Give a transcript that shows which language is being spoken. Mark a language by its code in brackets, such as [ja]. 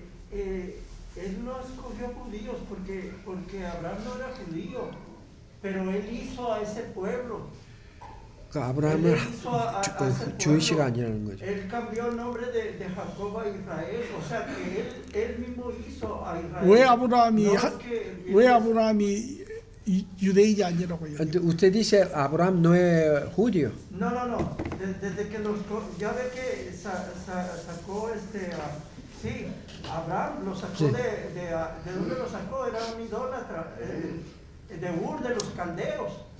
[es] Él no escogió judíos porque Abraham no era judío, pero él hizo a ese pueblo. [ko] 아브라함은 [es] Él hizo a ese [ko] 주의시가 아니라는 거죠. [es] Él cambió el nombre de Jacob a Israel, o sea que él mismo hizo a Israel. [ko] 왜 아브라함이 [es] No [ko] 하- [es] es que- [ko] 왜 아브라함이 유대인이 아니라고요? [es] Usted dice Abraham no es judío. No. Desde que ya ve que sacó sí, Abraham lo sacó Sí. de dónde lo sacó, era un idólatra, de Ur de los caldeos.